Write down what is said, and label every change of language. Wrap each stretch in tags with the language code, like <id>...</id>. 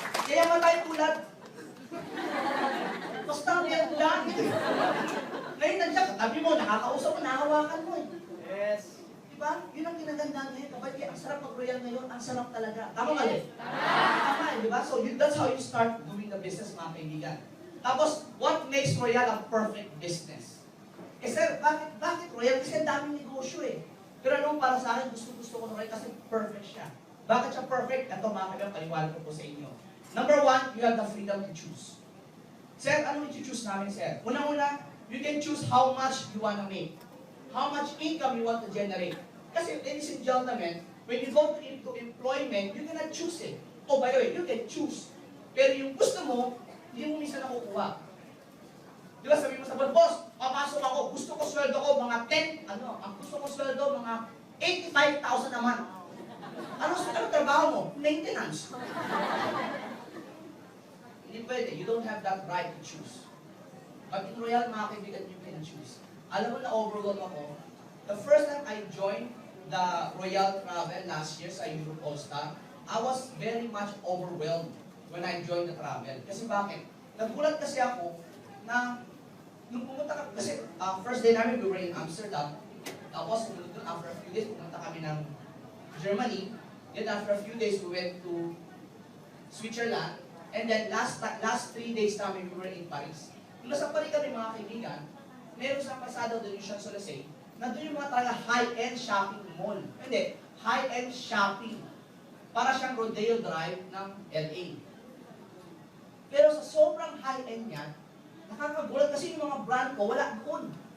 <tl>Yayaman tayo tulad. Basta yan lang. Ngayon nandiyan, katabi mo, nakakausap mo, nakahawakan mo eh. Yes. Diba? Yun ang kinagandaan ngayon. Kapag ang sarap mag-royal ngayon, ang sarap talaga. Tama ka din? Tama eh, diba?</tl> <en>So that's how you start doing the business,</en> <tl>mga kaibigan.</tl> <en>Tapos, what makes royal a perfect business?</en> <tl>Eh sir, bakit royal? Kasi ang daming negosyo eh. Pero ano para sa akin, gusto ko na royal kasi perfect siya. Bakit siya perfect? Ito mga kaibigan, paliwanag ko po sa inyo.</tl> <en>Number one, you have the freedom to choose.</en> <tl>Sir, ano i-choose namin, sir? Unang-una,</tl> <en>you can choose how much you want to make. How much income you want to generate. Kasi, ladies and gentlemen, when you go to employment, you cannot choose it. Oh, by the way, you can choose.</en> <tl>Pero yung gusto mo, hindi mo minsan nakukuha. Di ba, sabi mo sa boss, papasok ako, gusto ko sweldo ko mga 10, ang gusto ko sweldo mga 85,000 naman. Ano trabaho mo? Maintenance. Hindi pwede.</tl> <en>You don't have that right to choose. But in Royal,</en> <tl>mga kaibigan,</tl> <en>you can choose.</en> <tl>Alam mo na overwhelmed ako.</tl> <en>The first time I joined the Royal Travel last year sa Europe All-Star, I was very much overwhelmed when I joined the travel.</en> <tl>Kasi bakit? Nagulat kasi ako na nung pumunta kami, kasi first day namin,</tl> <en>we were in Amsterdam.</en> <tl>Tapos,</tl> <en>after a few days,</en> <tl>pumunta kami ng Germany.</tl> <en>Then after a few days, we went to Switzerland. And then last 3 days</en> <tl>namin,</tl> <en>we were in Paris.</en> <tl>Nung nasa Paris kami, mga kaibigan, meron sa pasada doon yung Champs-Élysées, na doon yung mga talaga high-end shopping mall. Hindi, high-end shopping. Para siyang Rodeo Drive ng LA. Pero sa sobrang high-end niya, nakakagulat kasi yung mga brand ko, wala doon.</tl>